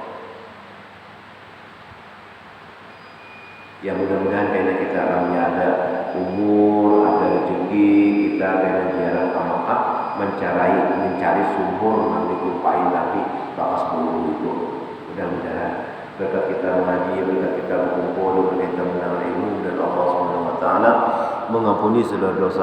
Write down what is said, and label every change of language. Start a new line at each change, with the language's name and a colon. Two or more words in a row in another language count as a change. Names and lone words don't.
Indonesian: Ya mudah-mudahan karena kita alamnya ada umur, ada rezeki, kita karena jarang ke Makkah mencari sumur yang ditumpahi Nabi bakas bulu itu. Mudah-mudahan berkat kita mengaji, berkat kita berkumpul, berkat kita mendengar ilmu dan
Arabic: الله سبحانه وتعالى
Indonesian: mengampuni segala dosa